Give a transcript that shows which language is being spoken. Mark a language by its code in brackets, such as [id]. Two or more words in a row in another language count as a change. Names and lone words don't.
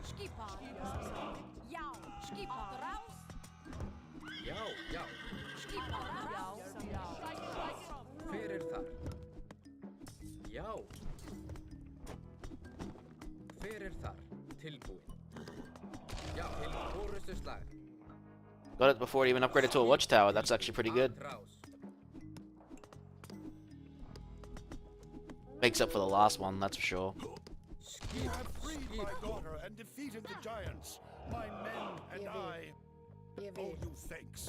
[is] Skipan. Já, skipan. Já. Skipan. Hver þar? Já. Hver þar? Tilbúin. Já, orustuslag. [en] Got it before it even upgraded to a watchtower. That's actually pretty good. Makes up for the last one, that's for sure. You have freed my daughter and defeated the giants. My men and I owe you thanks.